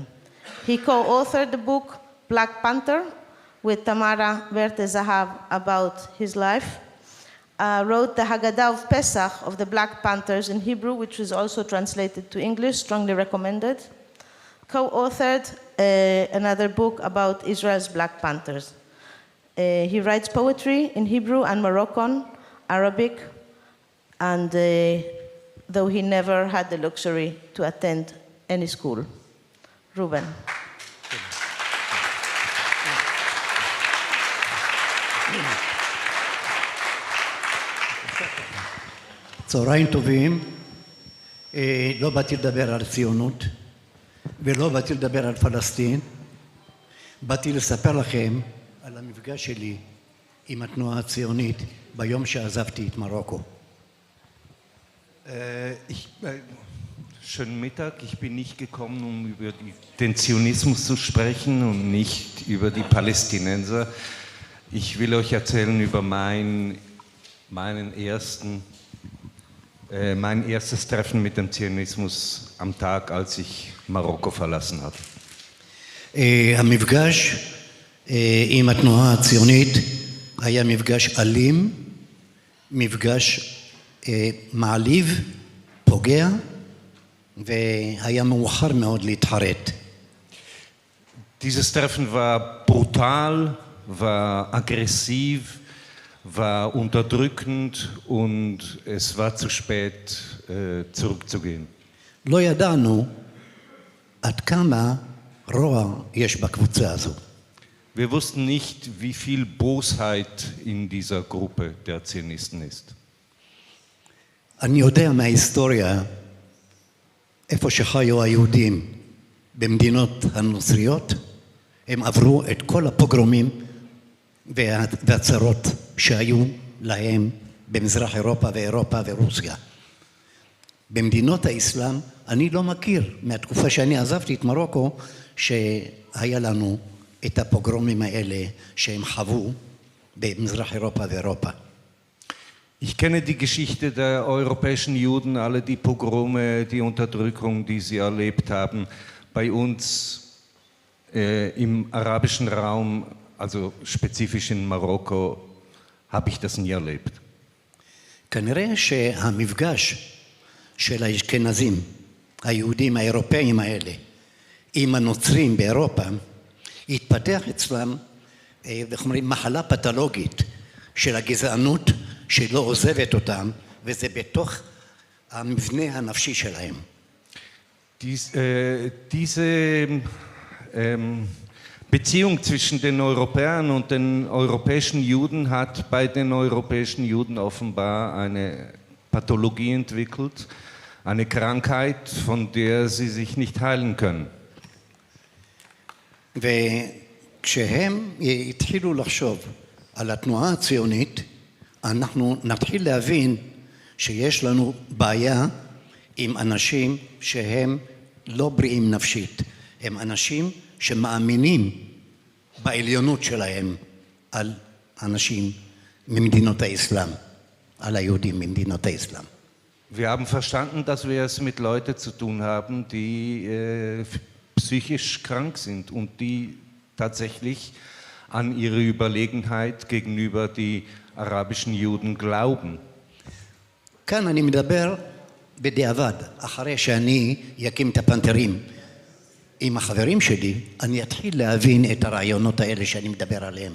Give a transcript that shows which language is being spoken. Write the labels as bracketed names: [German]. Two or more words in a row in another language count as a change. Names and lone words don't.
[English] He co-authored the book Black Panther with Tamara Verte-Zahav about his life, wrote the Haggadah of Pesach of the Black Panthers in Hebrew, which was also translated to English, strongly recommended, co-authored another book about Israel's Black Panthers. He writes poetry in Hebrew and Moroccan, Arabic, and though he never had the luxury to attend any school. Reuven. [Hebrew] צהריים טובים, לא באתי לדבר על ציונות ולא באתי לדבר על פלסטין, באתי לספר לכם על המפגש שלי עם התנועה הציונית ביום שעזבתי את מרוקו. [German] Schönen Mittag, ich bin nicht gekommen, um über den Zionismus zu sprechen und nicht über die Palästinenser. Ich will euch erzählen über mein erstes Treffen mit dem Zionismus am Tag, als ich Marokko verlassen habe. [Hebrew] המפגש עם התנועה הציונית היה מפגש אלים, מפגש מעליב, פוגע, והיה מאוחר מאוד להתחרט. [German] Dieses Treffen war brutal, war aggressiv, war unterdrückend und es war zu spät, zurückzugehen. [Hebrew] לא ידענו עד כמה רוע יש בקבוצה הזו. [German] Wir wussten nicht, wie viel Bosheit in dieser Gruppe der Zionisten ist. [Hebrew] אני יודע מההיסטוריה איפה שחיו היהודים במדינות הנוצריות, הם עברו את כל הפוגרומים והצרות שהיו להם במזרח אירופה ואירופה ורוסיה. במדינות האסלאם אני לא מכיר מהתקופה שאני עזבתי את מרוקו שהיה לנו את הפוגרומים האלה שהם חוו במזרח אירופה ואירופה. [German] Ich kenne die Geschichte der europäischen Juden, alle die Pogrome, die Unterdrückung, die sie erlebt haben. Bei uns im arabischen Raum, also spezifisch in Marokko, habe ich das nie erlebt. [Hebrew] כנראה שהמפגש של האשכנזים, היהודים האירופאים האלה, עם הנוצרים באירופה, התפתח אצלם, איך אומרים, מחלה פתולוגית של הגזענות שלא עוזבת אותם, וזה בתוך המבנה הנפשי שלהם. [German] Diese Beziehung zwischen den Europäern und den europäischen Juden hat bei den europäischen Juden offenbar eine Pathologie entwickelt, eine Krankheit, von der sie sich nicht heilen können. [Hebrew] וכשהם התחילו לחשוב על התנועה הציונית, אנחנו נתחיל להבין שיש לנו בעיה עם אנשים שהם לא בריאים נפשית. הם אנשים שמאמינים בעליונות שלהם על אנשים ממדינות האסלאם, על היהודים ממדינות האסלאם. [German] Wir haben verstanden, dass wir es mit Leuten zu tun haben, die psychisch krank sind und die tatsächlich an ihre Überlegenheit gegenüber die arabischen Juden glauben. [Hebrew] כאן אני מדבר בדיעבד, אחרי שאני אקים את הפנתרים עם החברים שלי, אני אתחיל להבין את הרעיונות האלה שאני מדבר עליהם.